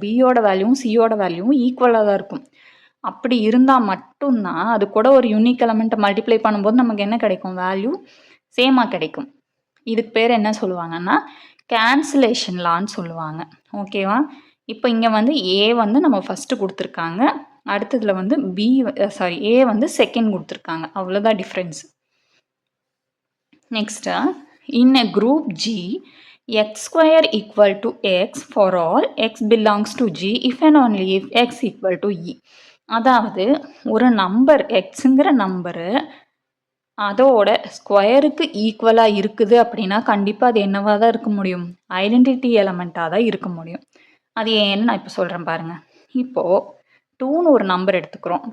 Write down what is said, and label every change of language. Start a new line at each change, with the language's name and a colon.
Tamil: பியோட வேல்யூவும் சியோட வேல்யூவும் ஈக்குவலாக தான் இருக்கும். அப்படி இருந்தால் மட்டும்தான் அது கூட ஒரு யூனிக் எலமெண்ட்டை மல்டிப்ளை பண்ணும்போது நமக்கு என்ன கிடைக்கும்? வேல்யூ சேமாக கிடைக்கும். இதுக்கு பேர் என்ன சொல்லுவாங்கன்னா கேன்சலேஷன் லான்னு சொல்லுவாங்க. ஓகேவா? இப்போ இங்கே வந்து ஏ வந்து நம்ம ஃபஸ்ட்டு கொடுத்துருக்காங்க, அடுத்ததில் வந்து ஏ வந்து செகண்ட் கொடுத்துருக்காங்க. அவ்வளோதான் difference.
English: Next, in a group G, x square equal to x for all x belongs to G if and only if x equal to E.
Tamil: அதாவது ஒரு நம்பர் எக்ஸுங்கிற நம்பரு அதோட ஸ்கொயருக்கு ஈக்குவலாக இருக்குது அப்படின்னா கண்டிப்பாக அது என்னவாக தான் இருக்க முடியும்? ஐடென்டிட்டி எலமெண்ட்டாக தான் இருக்க முடியும். அது ஏன்னு நான் இப்போ சொல்கிறேன் பாருங்கள். இப்போது 2ன்னு ஒரு நம்பர் எடுத்துக்கிறோம்.